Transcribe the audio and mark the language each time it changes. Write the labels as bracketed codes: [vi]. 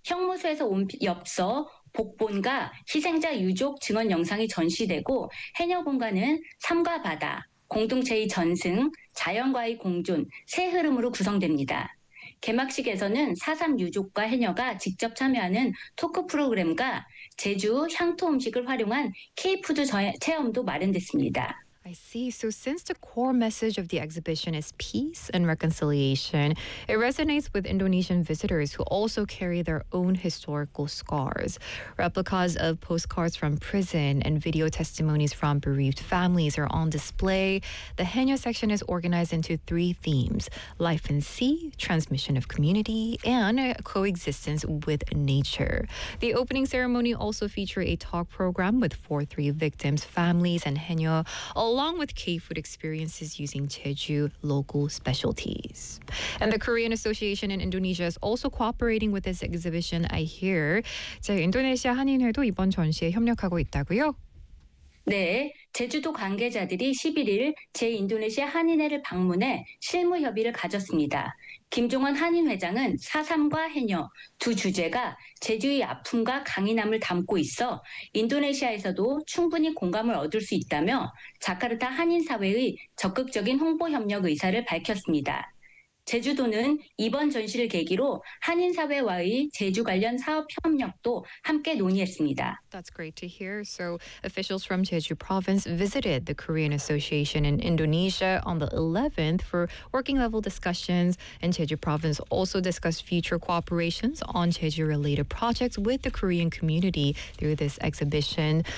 [ko] 형무소에서 온 엽서, 복본과 희생자 유족 증언 영상이 전시되고 해녀 공간은 삶과 바다, 공동체의 전승, 자연과의 공존, 새 흐름으로 구성됩니다. 개막식에서는 4.3 유족과 해녀가 직접 참여하는 토크 프로그램과 제주 향토 음식을 활용한 K-푸드 체험도 마련됐습니다. [en] I see. So since the core message of the exhibition is peace and reconciliation, it resonates with Indonesian visitors who also carry their own historical scars. Replicas of postcards from prison and video testimonies from bereaved families are on display. The Haenyeo section is organized into three themes: life in sea, transmission of community, and coexistence with nature. The opening ceremony also featured a talk program with 4-3 victims, families, and Haenyeo, along with K-food experiences using Jeju local specialties. And the Korean Association in Indonesia is also cooperating with this exhibition, I hear. [ko] 자, 인도네시아 한인회도 이번 전시에 협력하고 있다고요? 네, 제주도 관계자들이 11일 제인도네시아 한인회를 방문해 실무 협의를 가졌습니다. 김종원 한인회장은 4.3과 해녀 두 주제가 제주의 아픔과 강인함을 담고 있어 인도네시아에서도 충분히 공감을 얻을 수 있다며 자카르타 한인사회의 적극적인 홍보 협력 의사를 밝혔습니다. 제주도는 이번 전시를 계기로 한인사회와의 제주 관련 사업 협력도 함께 논의했습니다. [en] That's great to hear. So officials from Jeju province visited the Korean Association in Indonesia on the 11th for working level discussions. And Jeju province also discussed future cooperations on Jeju-related projects with the Korean community through this exhibition.